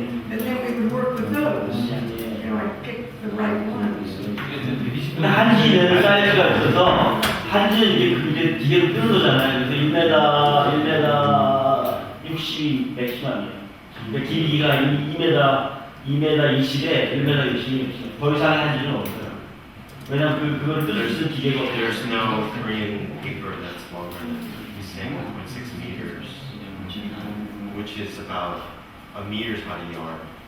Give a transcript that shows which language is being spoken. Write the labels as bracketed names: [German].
[English] And then we would work with those. You know, I pick the right ones. [Korean] 근데 한지는 사이즈가 있어서 한지는 이제 기계로 뜯어잖아요. 그래서 1m 60 맥시멈이에요. 그러니까 길이가 2m 20에 1m 60. 더 이상의 한지는 없어요. 왜냐면 그걸 뜯을 수 있는 기계가 없어요. [English] There's no Korean paper that's longer than he's saying 1.6 meters, which is about a meter's height of yarn.